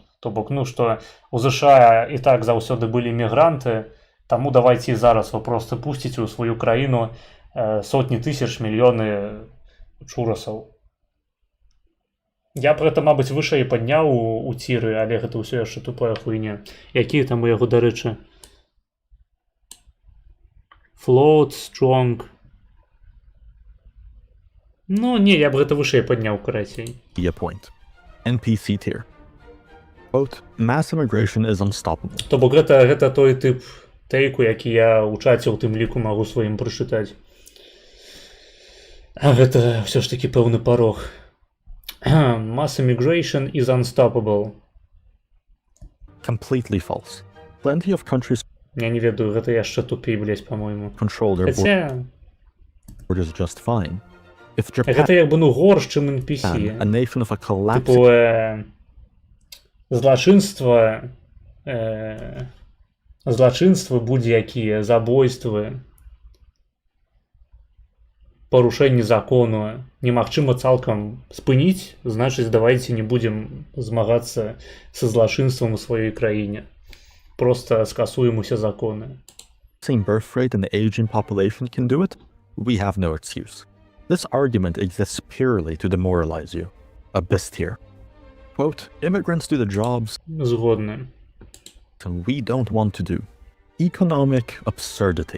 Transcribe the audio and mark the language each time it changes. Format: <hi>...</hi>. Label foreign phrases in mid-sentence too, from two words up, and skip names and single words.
<be>То бок, ну што у ЗША і так заўсёды былі мігранты, таму давайте і зараз вы проста пусціце ў сваю краіну сотні тысяч, мільёны чурасаў. Я пра гэта, мабыць, вышэй падняў у ціры, але гэта ўсё яшчэ тупая хуйня. Якія там у яго, дарэчы?</be> <en>Float, strong.</en> <be>Ну, не, я б гэта вышэй падняў, карацей.</be> <en>a point. NPC tier. Quote, mass immigration is unstoppable.</en> <be>То бок гэта той тып тэйку, які я ў чаце ў тым ліку магу сваім прачытаць. А гэта ўсё ж такі пэўны парог.</be> <en>Mass immigration is unstoppable. Completely false. Plenty of countries</en> <be>Я не ведаю, гэта яшчэ тупей, блядь, па-мойму.</be> <en>control their</en> <be>Хаця,</be> <en>borders just fine. If Japan,</en> <be>гэта як бы, ну, горш, чым NPC.</be> <en>a nation of a collapsing</en> <be>Типу, злачынствы будь-якія, забойствы, парушэнні закону немагчыма цалкам спыніць, значыць, давайце не будзем змагацца са злачынствам у сваёй краіне. Просто скасуем усе законы.</be> <en>birth rate and the aging population can do it, we have no excuse. This argument exists purely to demoralize you. Abyss tier. Quote, immigrants do the jobs</en> <be>Згодны.</be> <en>we don't want to do. Economic absurdity.</en>